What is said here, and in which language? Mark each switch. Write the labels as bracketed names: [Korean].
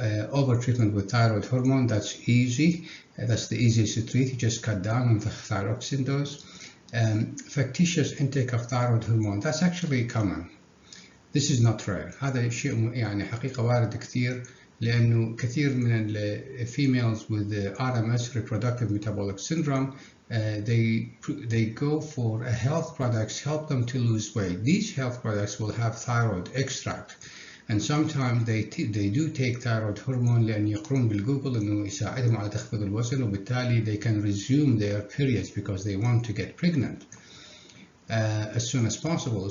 [English] Over-treatment with thyroid hormone, that's easy. That's the easiest to treat. You just cut down on the thyroxine dose. Factitious intake of thyroid hormone, that's actually common. This is not rare. [Arabic] هذا شيء يعني حقيقة وارد كثير لأنه كثير من [English] females with RMS reproductive metabolic syndrome they go for health products help them to lose weight. These health products will have thyroid extract, and sometimes they do take thyroid hormone [Arabic] لأن يقرون بالجوجل إنه يساعدهم على تخفيض الوزن، وبالتالي [English] they can resume their periods because they want to get pregnant as soon as possible.